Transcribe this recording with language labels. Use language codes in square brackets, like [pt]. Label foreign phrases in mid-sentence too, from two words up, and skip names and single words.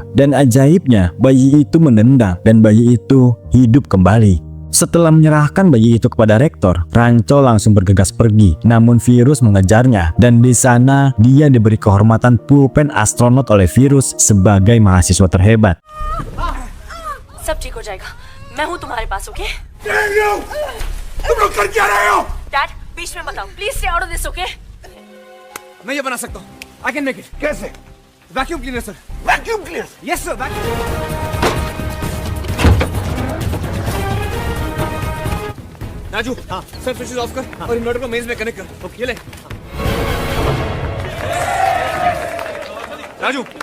[id] Dan ajaibnya, bayi itu menendang dan bayi itu hidup kembali. Setelah menyerahkan bayi itu kepada rektor, Rancho langsung bergegas pergi. Namun Virus mengejarnya dan di sana dia diberi kehormatan pulpen astronot oleh Virus sebagai mahasiswa terhebat. [hi] सब ठीक हो जाएगा मैं हूँ तुम्हारे पास ओके [en] Damn you! [hi] तुम लोग कर क्या रहे हो? डैड बीच में बताओ प्लीज [en] stay out of this okay [hi] मैं ये बना सकता हूँ [en] I can make it [hi] कैसे? [en] vacuum cleaner sir vacuum cleaner? yes sir vacuum [hi] राजू हाँ सर [en] switches off [hi] कर और इन्वर्टर को मेज में कनेक्ट कर ओके ये ले राजू